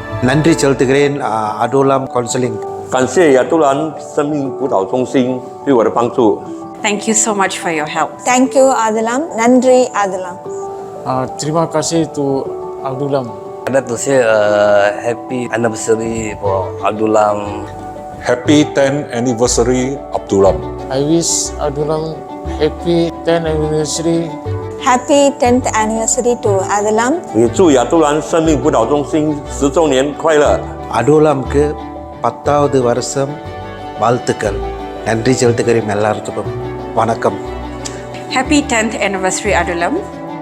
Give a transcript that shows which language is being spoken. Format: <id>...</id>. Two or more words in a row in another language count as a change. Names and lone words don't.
<ta>நன்றி செலுத்துகிறேன் Adullam Counseling.</ta> <zh>感谢亚都兰生命辅导中心对我的帮助。</zh> <en>Thank you so much for your help. Thank you, Adullam. Nandri, Adullam.</en> <ms>Terima kasih to Adullam.</ms> <en>I'd like to say happy anniversary for Abdullam. Happy 10th anniversary, Abdullam. I wish Adullam happy 10th anniversary. Happy 10th anniversary to Adullam.</en> <zh>也祝亚都兰生命辅导中心10周年快乐。</zh> <ta>Adullamக்கு 10வது வருஷம் வாழ்த்துக்கள். நன்றி செலுத்துகிறேன் எல்லாருக்கும். வணக்கம்.</ta> <en>Happy 10th anniversary, Adullam.</en>